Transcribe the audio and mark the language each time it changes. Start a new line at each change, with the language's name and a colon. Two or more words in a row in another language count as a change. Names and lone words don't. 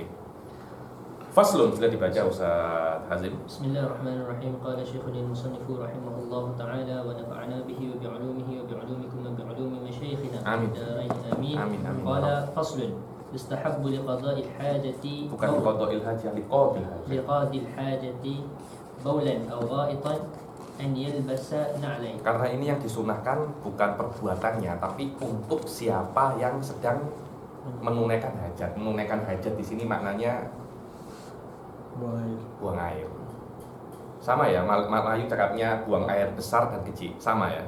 Indonesian: Faslun, sudah dibaca Ustaz Hazim.
Arabic: بسم الله الرحمن الرحيم. قال شيخ المصنف رحمه الله تعالى ونفعنا به وبعلومه وبعلومكم وبعلوم مشايخنا. آمين. آمين. قال فصل. يستحب لقضاء الحاجة.
Indonesian: Bukan
Arabic: لقضاء الحاجة, لقضاء الحاجة بولا أو غائطا أن يلبس نعلين.
Indonesian: Karena ini yang disunahkan bukan perbuatannya, tapi untuk siapa yang sedang menunaikan hajat. Menunaikan hajat di sini maknanya buang air. Sama ya, Melayu cakapnya buang air besar dan kecil. Sama ya.